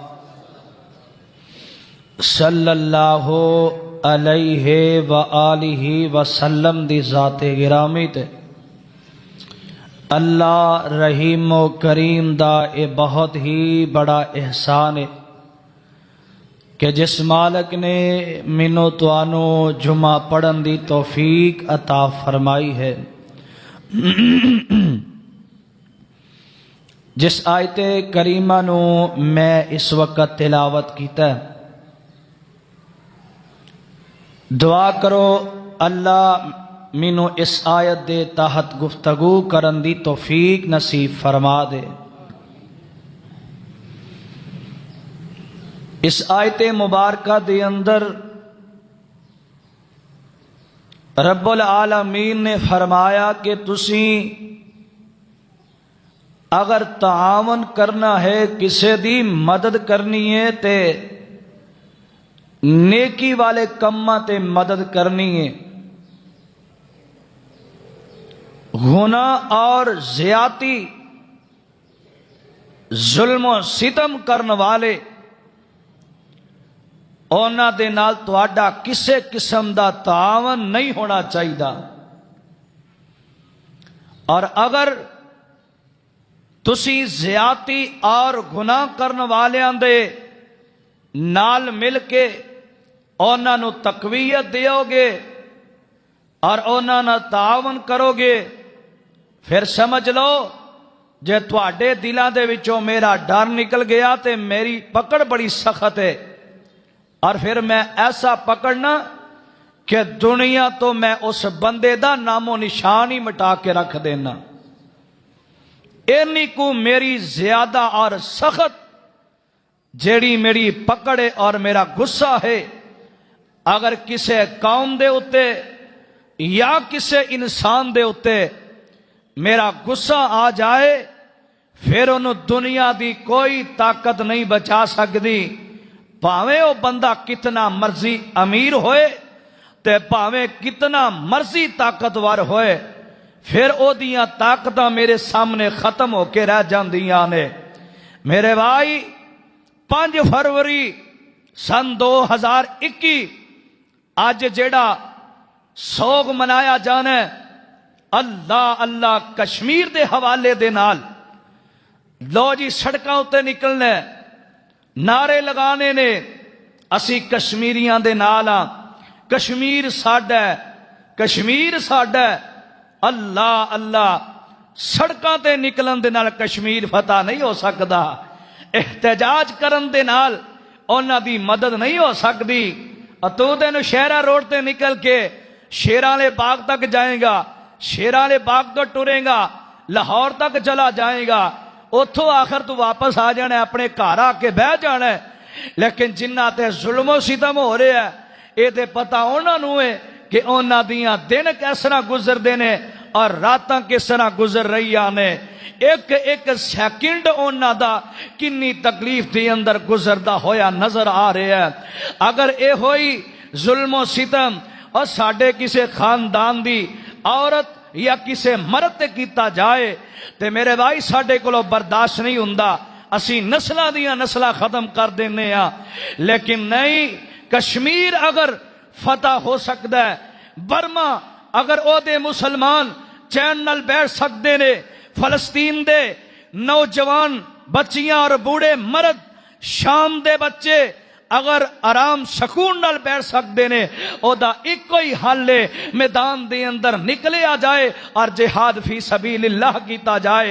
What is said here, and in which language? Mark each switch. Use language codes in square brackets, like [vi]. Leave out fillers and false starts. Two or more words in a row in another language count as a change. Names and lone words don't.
[ar] صلی اللہ علیہ وآلہ وسلم [pa] دی ذات گرامی تے اللہ رحیم و کریم دا اے بہت ہی بڑا احسان ہے کہ جس مالک نے منو توانو جمعہ پڑھن دی توفیق عطا فرمائی ہے، جس آیت کریمہ نو میں اس وقت تلاوت کیتا ہے، دعا کرو اللہ مینو اس آیت دے تحت گفتگو کرن دی توفیق نصیب فرما دے۔ اس آیت مبارکہ دے اندر رب العالمین نے فرمایا کہ تسی اگر تعاون کرنا ہے، کسے دی مدد کرنی ہے تے نیکی والے کماں تے مدد کرنی ہے، گناہ اور زیادتی ظلم و ستم کرن والے اونا دے نال تواڈا کسے قسم دا تعاون نہیں ہونا چاہیے. اور اگر تسی زیادتی اور گناہ کرن والیاں دے نال مل کے اونا نو تقویت دیو گے اور اونا نال تعاون کرو گے، پھر سمجھ لو جے تواڈے دلاں دے وچوں میرا ڈر نکل گیا تے میری پکڑ بڑی سخت ہے، اور پھر میں ایسا پکڑنا کہ دنیا تو میں اس بندے دا نام و نشان ہی مٹا کے رکھ دینا. اینی کو میری زیادہ اور سخت جیڑی میری پکڑے اور میرا غصہ ہے، اگر کسے قوم دے اتے یا کسے انسان دے اتے میرا غصہ آ جائے، پھر انہوں دنیا دی کوئی طاقت نہیں بچا سکتی، پاویں او بندہ کتنا مرضی امیر ہوئے تے پاویں کتنا مرضی طاقتور ہوئے، پھر او دیاں طاقتاں میرے سامنے ختم ہو کے رہ جاندیاں نے. میرے بھائی 5 فروری سن 2021 آج جیڑا سوگ منایا جانا ہے، اللہ اللہ کشمیر دے حوالے دے نال لو جی سڑکاں اتے نکلنے نعرے لگانے نے، اسی کشمیریاں دے نال ہاں، کشمیر ساڈا ہے، کشمیر ساڈا ہے. اللہ اللہ سڑکاں تے نکلن دے نال کشمیر فتح نہیں ہو سکدا، احتجاج کرن دے نال انہاں دی مدد نہیں ہو سکتی. تو تے نوشہرہ روڈ تے نکل کے شیراں والے باغ تک جائے گا، شیراں والے باغ تو ٹرے گا، لاہور تک چلا جائے گا، اتھوں آخر تو واپس آ جانا ہے، اپنے گھر آ کے بہ جانا ہے. لیکن جنہ تے ظلم و ستم ہو رہے ہیں، اے تے پتہ انہاں نوں ہے کہ انہاں دیاں دن کس طرح گزر دینے اور راتاں کس طرح گزر رہی نے. ایک ایک سیکنڈ انہاں دا کنی تکلیف دی اندر گزردا ہویا نظر آ رہا ہے. اگر اے ہوئی ظلم و ستم اور ساڈے کسے خاندان دی عورت یا کسے مرد تے کیتا جائے تے میرے بھائی ساڈے کولوں برداشت نہیں ہوندا، اسی نسلاں دیاں نسلاں ختم کر دینے ہاں. لیکن نہیں، کشمیر اگر فتح ہو سکتا ہے، برما اگر او دے مسلمان چین نال بیٹھ سکتے نے، فلسطین دے نوجوان بچیاں اور بوڑھے مرد، شام دے بچے اگر آرام سکون نال بیٹھ سکتے نے، او دا ایک کوئی حل ہے، میدان دے اندر نکلے آ جائے اور جہاد [ar] فی سبیل اللہ [pa] کیتا جائے.